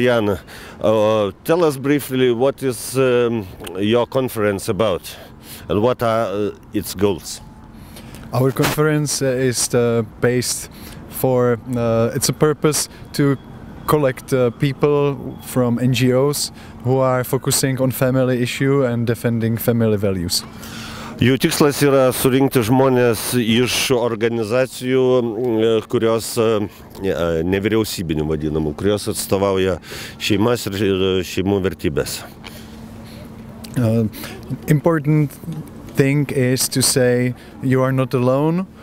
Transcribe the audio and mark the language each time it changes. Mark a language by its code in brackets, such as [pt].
[en] Jan, tell us briefly what is your conference about and what are its goals? Our conference is based for it's a purpose to collect people from NGOs who are focusing on family issue and defending family values. [lt] Jų tikslas yra surinkti žmonės iš organizacijų, kurios nevyriausybinių vadinamų, kurios atstovauja šeimas ir šeimų vertybės. [en] Important thing is to say you are not alone.